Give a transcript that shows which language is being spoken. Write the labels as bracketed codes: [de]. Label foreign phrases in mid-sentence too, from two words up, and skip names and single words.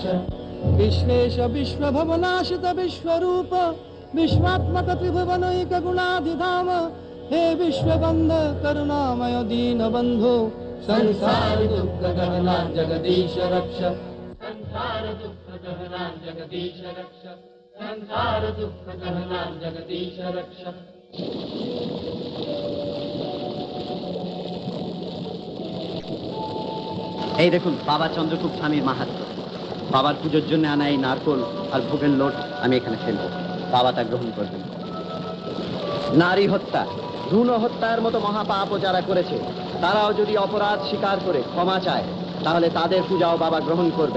[sa] विश्वेश विश्वभवनाशित विश्वरूप विश्वात्मक त्रिभुवनैक गुणाधिधाम हे विश्वबंध करुणामय दीनबंधो संसार दुख गहना जगदीश रक्ष। संसार दुख गहना जगदीश रक्ष। संसार दुख गहना जगदीश रक्ष। [bn] এই দেখুন বাবা চন্দ্রকূপ স্বামীর মাহাত্ম্য। বাবার পুজোর জন্য আনা এই নারকোল আর ভোগের লোট আমি এখানে ফেলবো, বাবা তা গ্রহণ করবেন। নারী হত্যা, ভ্রূণ হত্যার মতো মহাপাপ যারা করেছে তারাও যদি অপরাধ স্বীকার করে ক্ষমা চায় তাহলে তাদের পূজাও বাবা গ্রহণ করবেন।